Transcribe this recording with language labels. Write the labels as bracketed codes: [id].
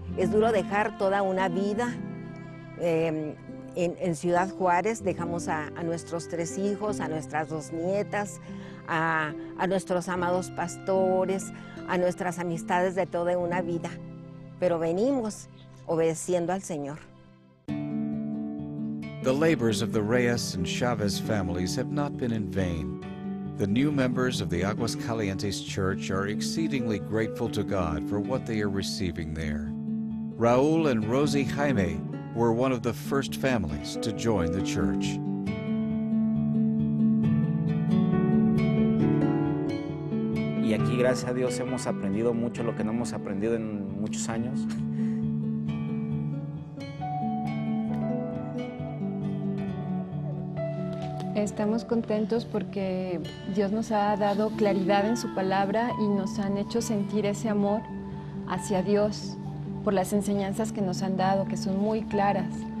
[es] Es duro dejar toda una vida en Ciudad Juárez. Dejamos a nuestros 3 hijos, a nuestras 2 nietas, a nuestros amados pastores, a nuestras amistades de toda una vida. Pero venimos obedeciendo al Señor. [en] The labors of the Reyes and Chavez families have not been in vain. The new members of the Aguascalientes Church are exceedingly grateful to God for what they are receiving there. Raúl and Rosie Jaime were one of the first families to join the church. [es] Y aquí, gracias a Dios, hemos aprendido mucho lo que no hemos aprendido en muchos años. Estamos contentos porque Dios nos ha dado claridad en su palabra y nos han hecho sentir ese amor hacia Dios por las enseñanzas que nos han dado, que son muy claras.